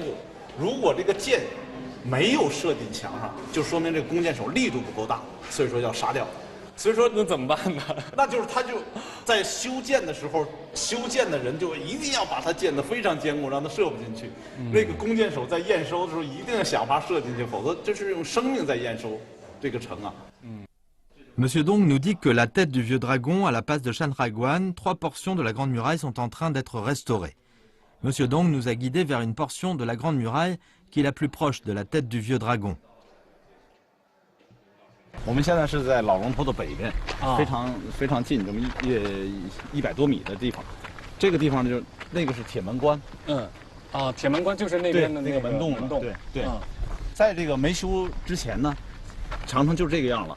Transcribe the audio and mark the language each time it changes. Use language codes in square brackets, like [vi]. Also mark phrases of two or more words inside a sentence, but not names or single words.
[zh] 如果这个箭没有射进墙上，就说明这个弓箭手力度不够大，所以说要杀掉。所以说那怎么办呢？那就是他就在修建的时候，修建的人就一定要把它建得非常坚固，让它射不进去。那个弓箭手在验收的时候一定要想法射进去，否则这是用生命在验收这个城啊。 [fr] Monsieur Dong nous dit que la tête du vieux dragon à la passe de Shan-Raiguan, 3 portions de la Grande Muraille sont en train d'être restaurées. Monsieur Dong nous a guidés vers une portion de la Grande Muraille qui est la plus proche de la tête du vieux dragon. [zh] 我们现在是在老龙头的北边，非常近，这么100多米的地方。这个地方呢，就那个是铁门关。铁门关就是那边的那个门洞。对。在这个没修之前呢，长城就是这个样了。